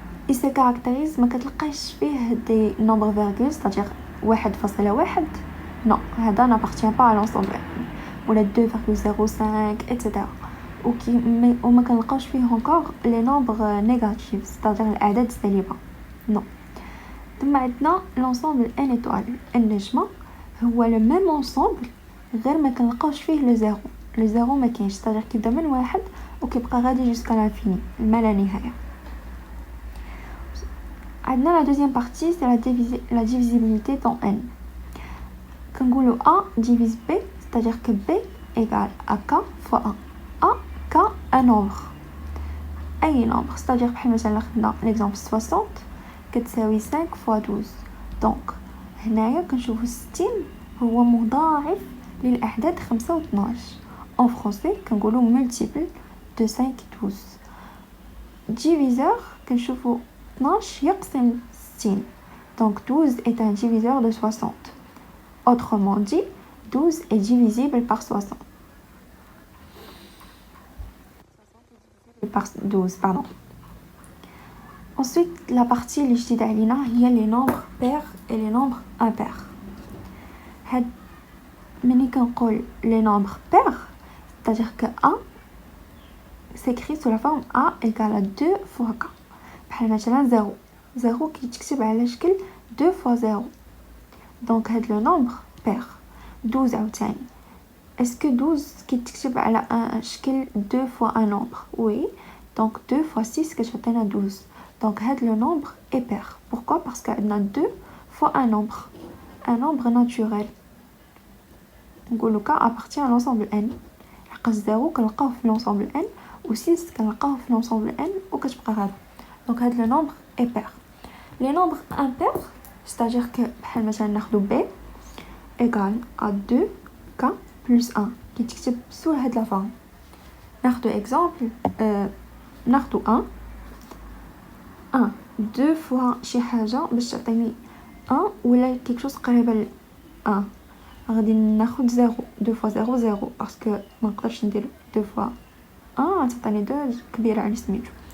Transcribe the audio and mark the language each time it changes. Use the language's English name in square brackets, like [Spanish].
[French] Il se caractérise [Arabic] ما كتلقاش فيه [French] des nombres virgules, c'est-à-dire 1,1. Non, هذا n'appartient pas à l'ensemble n. Ou les 2,05, etc. Ou [Arabic] ما كنلقاوش فيه [French] encore les nombres négatifs, c'est-à-dire [Arabic] الأعداد السالبة. [French] Non. [Arabic] ثم عندنا [French] l'ensemble n étoile. [Arabic] النجمة هو [French] le même ensemble [Arabic] غير ما كنلقاوش فيه le zéro. Le zéro ما كاينش, c'est-à-dire كيبدا من 1 وكيبقى غادي [French] jusqu'à l'infini, [Arabic] ما لا نهاية. [French] عندنا la deuxième partie, c'est la divisibilité dans n. كنقولوا A divise B, c'est-à-dire que B égale à K fois 1. A, K, un nombre. [Arabic] أي nombre, c'est-à-dire بحال مثلا خدنا l'exemple 60 كتساوي 5 fois 12. Donc هنايا كنشوفوا 60 هو مضاعف للأعداد 5 و 12. [French] En français [Arabic] كنقولوا [French] multiple de 5 et 12. [Arabic] Diviseur كنشوفوا 12 يقسم 60. [French] Donc 12 est un diviseur de 60. Autrement dit, 12 est divisible par 60. Par 12, pardon. Ensuite, la partie [Arabic] اللي جديدة علينا هي [French] les nombres pairs et les nombres impairs. [Arabic] ملي كنقول [French] les nombres pairs, c'est-à-dire que A s'écrit sous la forme A égale à 2 fois K. [Arabic] بحال مثلا 0. 0 كيتكتب على شكل 2 fois 0. [French] Donc هاد le nombre pair. [Arabic] 12 عاوتاني. [French] Est-ce que 12 [Arabic] كيتكتب على [French] un شكل 2 fois un nombre? Oui. Donc 2 fois 6 كتعطينا 12. Donc هاد le nombre est pair. Pourquoi? Parce qu'عندنا 2 fois un nombre. Un nombre naturel. نقولوا K appartient à l'ensemble n. [Arabic] لحقاش 0 كنلقاوه في l'ensemble n و 6 كنلقاوه في l'ensemble n وكتبقى غادا. [French] Donc هاد le nombre est pair. Les nombres impairs, c'est-à-dire que [Arabic] بحال مثلا ناخدو [French] B égale à 2K plus 1 qui تكتب sous هاد la forme. [Arabic] ناخدو exemple, ناخدو 1 2 fois شي حاجة باش تعطيني 1 ولا [French] quelque chose [Arabic] قريبة ل 1. غادي ناخد 0. 2 fois 0 0 باسكو ما نقدرش ندير 2 fois 1 تعطيني 2 كبيرة على سميتو.